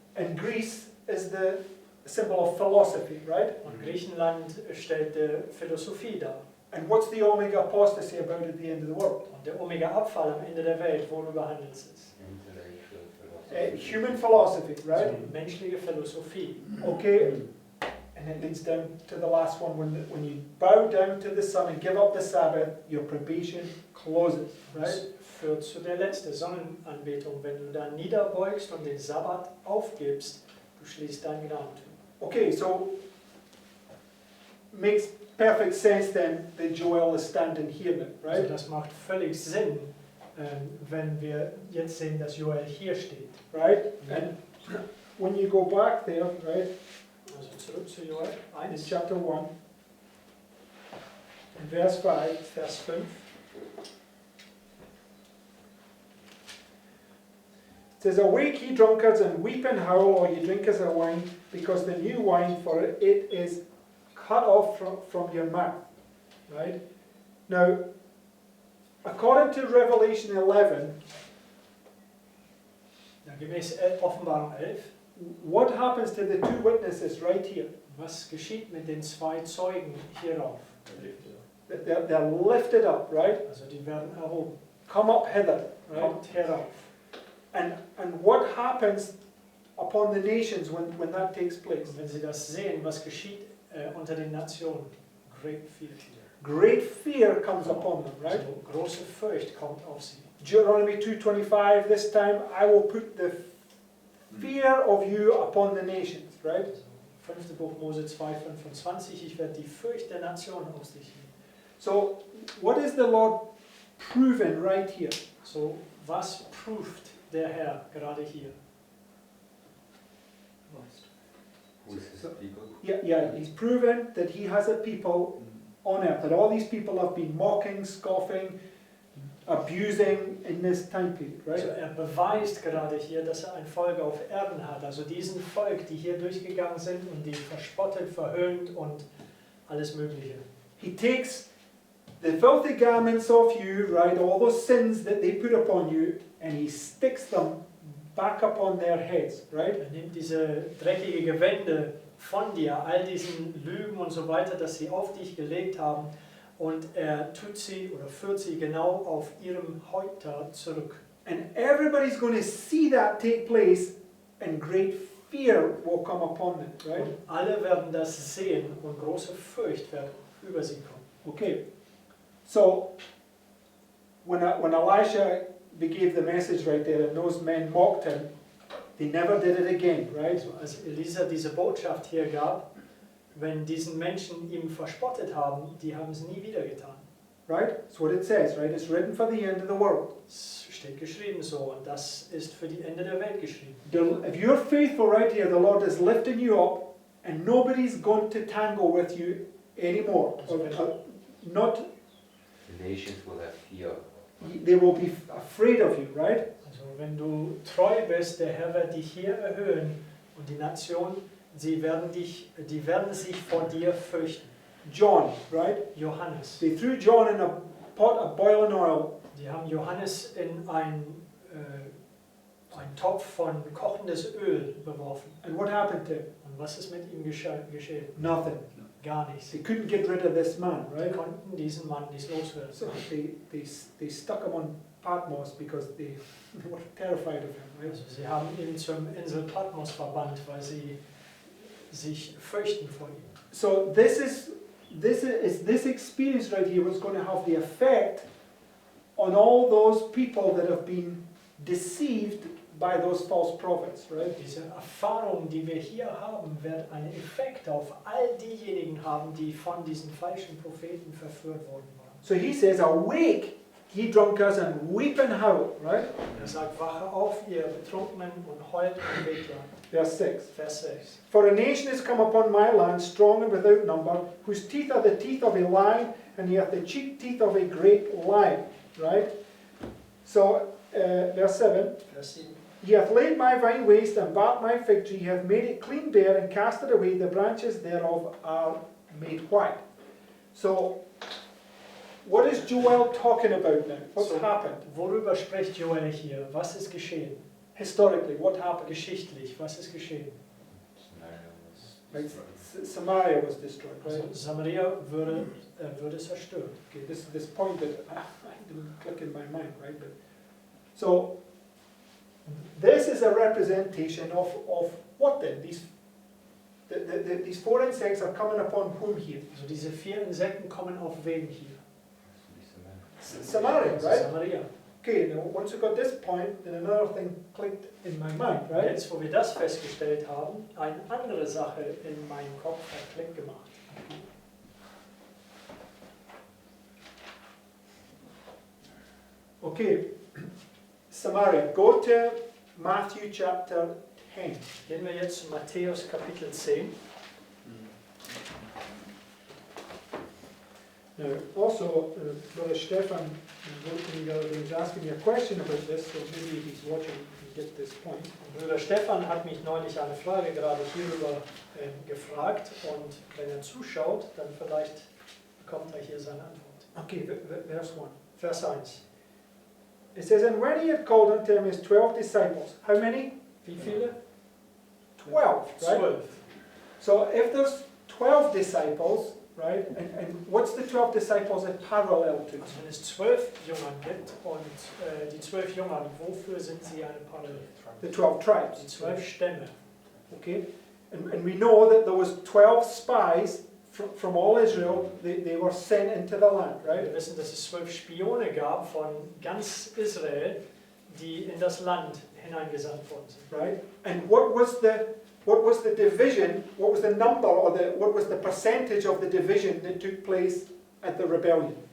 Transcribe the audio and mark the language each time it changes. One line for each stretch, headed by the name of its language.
English: And Greece is the symbol of philosophy, right?
German: Und Griechenland stellt die Philosophie dar.
English: And what's the Omega apostasy about at the end of the world?
German: Und der Omega-Abfall am Ende der Welt, worüber handelt es sich?
English: Intellectual philosophy. Human philosophy, right?
German: Menschliche Philosophie.
English: Okay, and it leads down to the last one. When you bow down to the sun and give up the Sabbath, your probation closes, right?
German: Das führt zu der letzten Sonnenanbetung. Wenn du dann niederbeugst und den Sabbat aufgibst, du schließt dein Gnadentum.
English: Okay, so makes perfect sense then that Joel is standing here now,
German: Also
English: right?
German: das macht völlig Sinn, wenn wir jetzt sehen, dass Joel hier steht.
English: Right? And when you go back there, right,
German: Also zurück zu Joel
English: in 1, chapter 1, in verse 5,
German: Vers 5.
English: it says, "Awake, ye drunkards, and weep and howl, all ye drinkers of wine, because the new wine, for it is cut off from your mouth." Right? Now, according to Revelation 11,
German: Ja, gemäß Offenbarung 11,
English: what happens to the 2 witnesses right here?
German: Was geschieht mit den zwei Zeugen hierauf?
English: They're lifted up, right?
German: Also die werden erhoben.
English: Come up hither, right?
German: Kommt herauf.
English: And what happens upon the nations when that takes place?
German: Und wenn Sie das sehen, was geschieht unter den Nationen?
English: Great fear. Great fear comes upon them, right?
German: Also große Furcht kommt auf sie.
English: Deuteronomy 2:25, this time I will put the fear of you upon the nations, right?
German: Also 5. Buch Mose 2,25, ich werde die Furcht der Nationen aus dich nehmen.
English: So, what is the Lord proving right here?
German: So, was prüft der Herr gerade hier?
English: Who is his people? Yeah, he's proven that he has a people on earth, that all these people have been mocking, scoffing, abusing in this time period,
German: Also
English: right?
German: beweist gerade hier, dass ein Volk auf Erden hat. Also diesen Volk, die hier durchgegangen sind und die verspottet, verhöhnt und alles Mögliche.
English: He takes the filthy garments of you, right, all those sins that they put upon you, and he sticks them back upon their heads, right?
German: Er nimmt diese dreckige Gewände von dir, all diesen Lügen und so weiter, dass sie auf dich gelegt haben, und er tut sie oder führt sie genau auf ihrem Häupter zurück.
English: And everybody's going to see that take place, and great fear will come upon them, right?
German: Und alle werden das sehen und große Furcht wird über sie kommen.
English: Okay, so when Elisha gave the message right there, and those men mocked him, they never did it again, right?
German: Also als Elisa diese Botschaft hier gab, wenn diesen Menschen ihm verspottet haben, die haben es nie wieder getan.
English: Right? That's what it says, right? It's written for the end of the world.
German: Es steht geschrieben so und das ist für die Ende der Welt geschrieben.
English: If you're faithful right here, the Lord is lifting you up, and nobody's going to tangle with you anymore. Not, The nations will have fear. they will be afraid of you, right?
German: Also wenn du treu bist, der Herr wird dich hier erhöhen und die Nation, die werden sich vor dir fürchten.
English: John, right?
German: Johannes.
English: They threw John in a pot of boiling oil,
German: Die haben Johannes in ein Topf von kochendes Öl beworfen.
English: and what happened to him?
German: Und was ist mit ihm geschehen?
English: Nothing.
German: Gar nichts.
English: They couldn't get rid of this man,
German: Die
English: right?
German: konnten diesen Mann nicht loswerden.
English: So they stuck him on Patmos because they were terrified of him, right?
German: Also sie haben ihn zum Insel Patmos verbannt, weil sie sich fürchten vor ihm.
English: So this experience right here was going to have the effect on all those people that have been deceived by those false prophets, right?
German: Diese Erfahrung, die wir hier haben, wird einen Effekt auf all diejenigen haben, die von diesen falschen Propheten verführt worden waren.
English: So he says, "Awake, ye drunkards, and weep and howl," right?
German: Er sagt, wache auf, ihr Betrunkenen, und heult und wehklagt.
English: Verse 6.
German: Vers 6.
English: For a nation is come upon my land, strong and without number, whose teeth are the teeth of a lion, and he hath the cheek teeth of a great lion, right? So, verse 7.
German: Vers 7.
English: He hath laid my vine waste, and barked my fig tree, he hath made it clean bare, and cast it away, the branches thereof are made white. So, what is Joel talking about now? What's So, happened?
German: Worüber spricht Joel hier? Was ist geschehen?
English: Historically, what happened?
German: Geschichtlich, was ist geschehen?
English: Samaria was Right, destroyed. Samaria was destroyed, right?
German: Also Samaria würde zerstört.
English: Okay, this point that I didn't click in my mind, right? But, so, this is a representation of what then? These four insects are coming upon whom here?
German: Also diese 4 Insekten kommen auf wen hier?
English: Samaria,
German: Also
English: right?
German: Samaria.
English: Okay, now once we got this point, then another thing clicked in my mind, right?
German: Jetzt, wo wir das festgestellt haben, eine andere Sache in meinem Kopf hat Klick gemacht.
English: Okay, Samaria. Go to Matthew chapter 10.
German: Gehen wir jetzt zu Matthäus Kapitel 10.
English: Now, also, Brother Stefan wrote me the other day, he was asking me a question about this, so maybe he's watching and get this point.
German: Bruder Stefan hat mich neulich eine Frage gerade hierüber gefragt, und wenn er zuschaut, dann vielleicht bekommt er hier seine Antwort.
English: Okay, verse 1.
German: Vers 1.
English: It says, and when he had called unto him his 12 disciples, how many?
German: Wie viele?
English: 12, right?
German: 12.
English: So if there's 12 disciples, right, and what's the 12 disciples a parallel to?
German: Also wenn es 12 Jüngern gibt und die 12 Jüngern, wofür sind sie eine Parallele?
English: The 12
German: Die
English: tribes,
German: 12 Stämme.
English: okay? And we know that there was 12 spies from all Israel, they were sent into the land, right?
German: Wir wissen, dass es 12 Spione gab von ganz Israel, die in das Land hineingesandt worden sind.
English: Right? And what was the division, what was the number or what was the percentage of the division that took place at the rebellion?